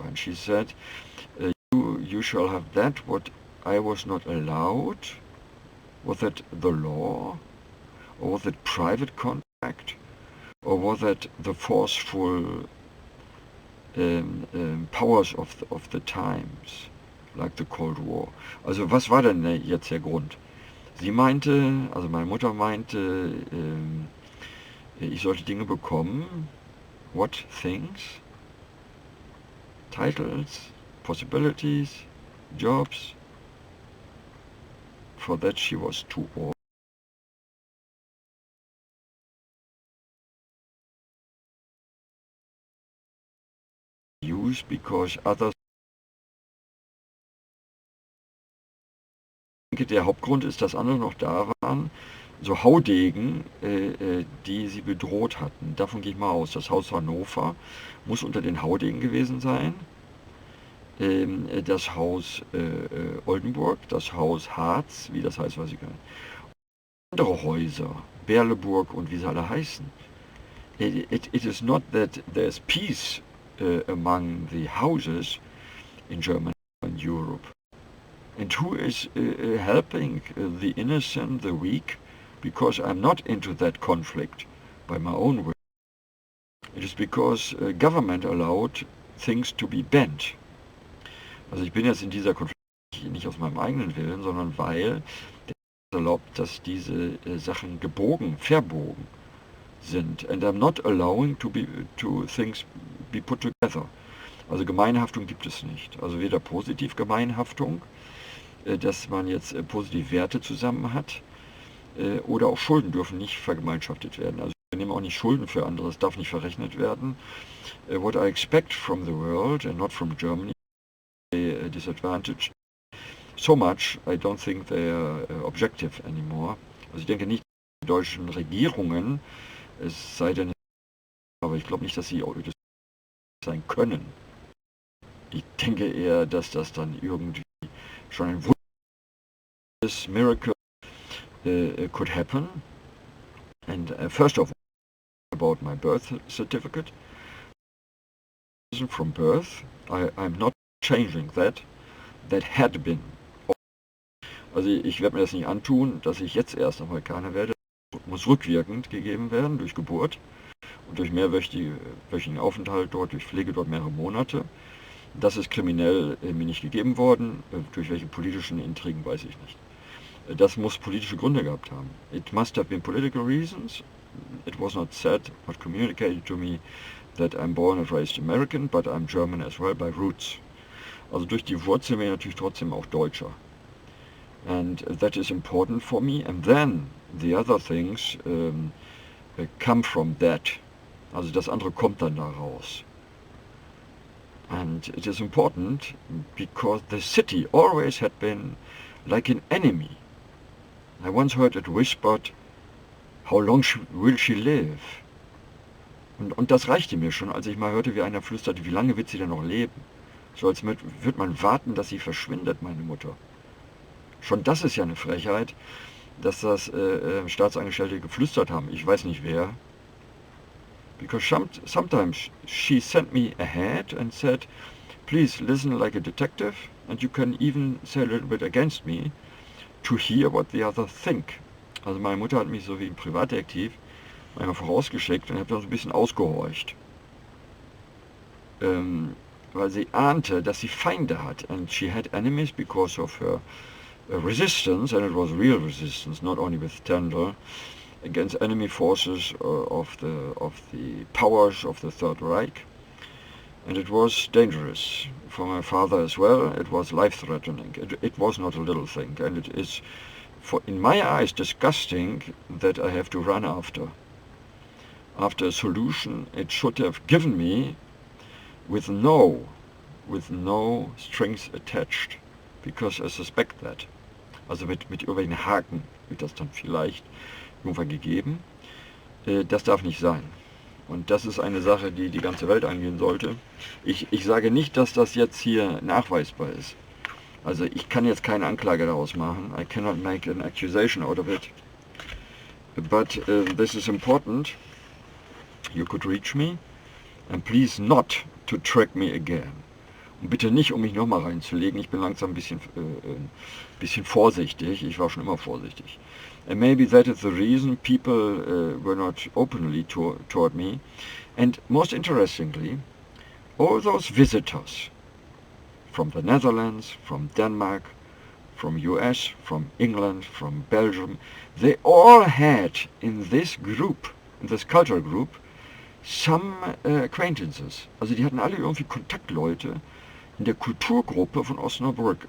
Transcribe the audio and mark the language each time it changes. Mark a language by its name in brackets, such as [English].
[English] And she said, you shall have that what I was not allowed. Was that the law? Or was it private contract? Or was that the forceful powers of the times, like the Cold War? [German] Also was war denn jetzt der Grund? Sie meinte, also meine Mutter meinte, ich sollte Dinge bekommen. [English] What things? Titles, possibilities, jobs. For that she was too old. Use because others. [German] Ich denke, der Hauptgrund ist, dass andere noch da waren, so Haudegen, die sie bedroht hatten. Davon gehe ich mal aus. Das Haus Hannover muss unter den Haudegen gewesen sein. Das Haus Oldenburg, das Haus Harz, wie das heißt, weiß ich gar nicht. Andere Häuser, Berleburg und wie sie alle heißen. [English] It is not that there's peace among the houses in Germany and Europe. And who is helping the innocent, the weak? Because I'm not into that conflict by my own will. It is because government allowed things to be bent. [German] Also ich bin jetzt in dieser Konflikt nicht aus meinem eigenen Willen, sondern weil der erlaubt, dass diese Sachen verbogen sind. [English] And I'm not allowing to things be put together. [German] Also Gemeinhaftung gibt es nicht. Also weder Positiv-Gemeinhaftung, dass man jetzt positiv Werte zusammen hat, oder auch Schulden dürfen nicht vergemeinschaftet werden. Also wir nehmen auch nicht Schulden für andere, das darf nicht verrechnet werden. [English] What I expect from the world and not from Germany, disadvantaged so much, I don't think they are objective anymore. [German] Also ich denke nicht, dass die deutschen Regierungen, es sei denn, aber ich glaube nicht, dass sie das sein können. Ich denke eher, dass das dann irgendwie schon ein wunderbares [English] Miracle could happen. And first of all, about my birth certificate. From birth, I'm not changing that. That had been. [German] Also ich werde mir das nicht antun, dass ich jetzt erst Amerikaner werde. Das muss rückwirkend gegeben werden, durch Geburt und durch mehrwöchigen Aufenthalt dort, durch Pflege dort mehrere Monate. Das ist kriminell mir nicht gegeben worden. Durch welche politischen Intrigen weiß ich nicht. Das muss politische Gründe gehabt haben. [English] It must have been political reasons. It was not said, not communicated to me that I'm born and raised American, but I'm German as well by roots. [German] Also durch die Wurzeln bin ich natürlich trotzdem auch Deutscher. [English] And that is important for me. And then the other things come from that. [German] Also das andere kommt dann daraus. [English] And it is important because the city always had been like an enemy. I once heard it whispered, how long will she live? [German] Und das reichte mir schon, als ich mal hörte, wie einer flüsterte, wie lange wird sie denn noch leben? So als würde man warten, dass sie verschwindet, meine Mutter. Schon das ist ja eine Frechheit, dass das Staatsangestellte geflüstert haben. Ich weiß nicht wer. [English] Because sometimes she sent me ahead and said, please listen like a detective, and you can even say a little bit against me, to hear what the others think. [German] Also meine Mutter hat mich so wie ein Privatdetektiv manchmal vorausgeschickt und habe dann so ein bisschen ausgehorcht. Weil sie ahnte, dass sie Feinde hat. [English] And she had enemies because of her resistance, and it was real resistance, not only with Tendel, against enemy forces of the powers of the Third Reich. And it was dangerous for my father as well. It was life-threatening. It was not a little thing, and it is, in my eyes, disgusting that I have to run after a solution it should have given me with no strings attached, because I suspect that. [German] Also mit irgendwelchen Haken wird das dann vielleicht irgendwann gegeben. Das darf nicht sein. Und das ist eine Sache, die die ganze Welt angehen sollte. Ich sage nicht, dass das jetzt hier nachweisbar ist. Also ich kann jetzt keine Anklage daraus machen. [English] I cannot make an accusation out of it. But this is important. You could reach me. And please not to track me again. [German] Und bitte nicht, um mich nochmal reinzulegen. Ich bin langsam ein bisschen vorsichtig. Ich war schon immer vorsichtig. [English] And maybe that is the reason people were not openly toward me. And most interestingly, all those visitors from the Netherlands, from Denmark, from US, from England, from Belgium, they all had in this group, in this cultural group, some acquaintances. [German] Also die hatten alle irgendwie Kontaktleute in der Kulturgruppe von Osnabrück.